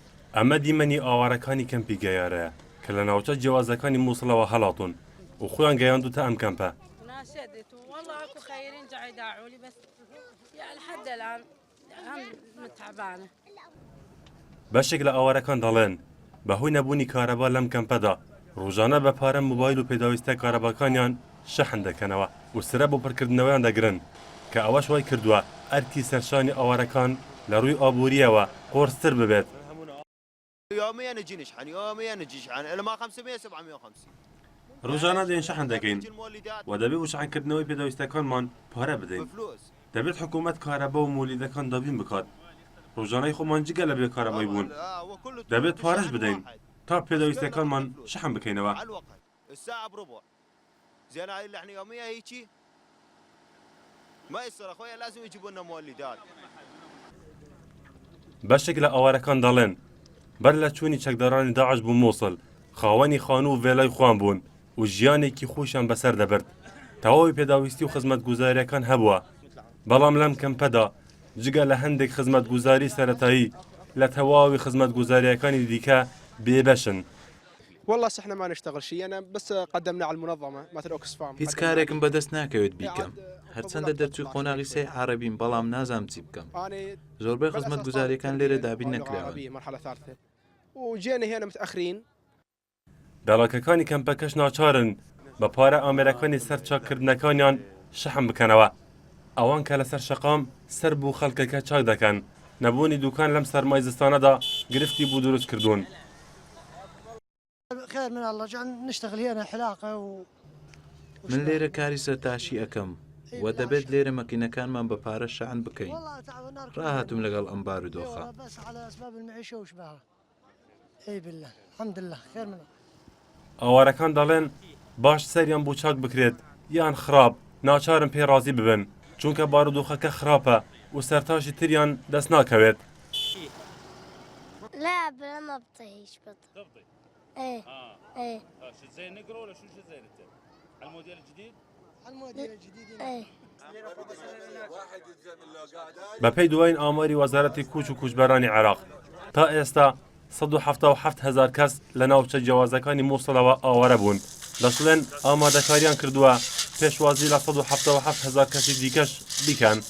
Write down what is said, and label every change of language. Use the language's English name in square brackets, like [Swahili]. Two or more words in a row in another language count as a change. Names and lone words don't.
[Central Kurdish] ئەمە دیمەنی ئاوارەکانی کەمپی گەیارەیە کە لە ناوچە جیاوازەکانی مووسڵەوە هەڵاتون و خۆیان گەیاندوتە ئەم کەمپە. [Arabic] ناشدت والله اكو خيرين جاي يداعوا لي بس يعني لحد الان هم متعبانه. [Central Kurdish] بەشێک لە ئاوارەکان دەڵێن بەهۆی نەبوونی کارەبا لەم کەمپەدا ڕۆژانە بە پارە موبایل و پێداویستە کارەباکانیان شەحن دەکەنەوە و سرە بۆ پڕکردنەوەیان دەگرن کە ئەوەش وای کردووە ئەرکی سەرشانی ئاوارەکان لە ڕووی ئابوووریەوە قۆرستر ببێت. [Arabic] يوميا نجي نشحن يوميا نجي نشحن الا ما 500 750 [Central Kurdish] ڕۆژانە دێن شەحن دەکەین و دەبێت وشحنکردنەوەی پێداویستەکانمان پارە بدەین. دەبێت حکوومەت کارەبا و مولیدەکان دابین بکات. ڕۆژانەی خۆمان جگە لە بێ کارەبای بوون. دەبێت پارەش بدەین تا پێداویستەکانمان شەحن بکەینەوە. [Arabic] الساعه بربع زين هاي اللي احنا يوميا هيجي ما يصير اخويا لازم يجيبوا لنا مولدات. [Central Kurdish] بەشێک لە ئاوارەکان دەڵێن بەر لە چوونی چەکدارانی داعش بوو مووسڵ خاوەنی خانوو و vێلای خۆیان بوون و ژیانێکی خۆشیان بەسەر دەبرد. تەواوی پێداویستی و خزمەتگوزاریەکان هەبووە، بەڵام لەم کەمپەدا جگە لە هەندێک خزمەتگوزاری سەرەتایی لە تەواوی خزمەتگوزاریەکانی دیکە بێبەشن. [Arabic] والله احنا ما نشتغل شيء انا بس قدمنا على المنظمه مثل اوكسفام [Central Kurdish] هیچ کارێکم بەدەست ناکەوێت بیکەم هەرچەندە دەرچووی قۆناغی سێ عەرەبیم بەڵام نازام چی بکەم. زۆربەی خزمەتگوزاریەکان لێرە دابین نەکراون. [Arabic] وجينا هنا متاخرين. [Central Kurdish] دەڵاکەکانی کەمپەکەش ناچارن بە پارە ئامێرەکانی سەر چاکردنەکانیان شەحن بکەنەوە. ئەوان کە لەسەر شەقام سەر بوو خەڵکەکە چاک دەکەن. نەبوونی دوکان لەم سەرمای زستانەدا گرفتی بوو دروست کردوون. [Arabic] خير من الله جعل نشتغل هنا حلاقه [Central Kurdish] من لێرە کاری سەرتاشی ئەەکەم و دەبێت لێرە مەکینەکانمان بە پارە شەحن بکەین. ڕاهاتم لەگەڵ ئەم بارودۆخە. [Arabic] بس على اسباب المعيشه وشبهها. اي بالله الحمد لله خير منه. [Central Kurdish] ئاوارەکان دەڵێن باش سەریان بۆ چاک بکرێت یان خراپ ناچارن پێ ڕازی ببن چونکە بارودۆخەکە خراپە و سەرتاشی تریان دەست ناکەوێت. [Arabic] لا ما بطيش بطل. ايه ايه شو زي نقرا ولا شو زي انت؟ على الموديل الجديد؟ على الموديل الجديد. ايه [Central Kurdish] بەپێی دوایین ئاماری وەزارەتی کوچ و کوچبەرانی عێراق تا ئێستا 177,000 کەس لە ناوچە جیاوازەکانی مووسڵەوە ئاوارە بوون. دەشڵێن ئامادەکاریان کردووە پێشوازی لە 177,000 کەسی دیکەش بیکەن.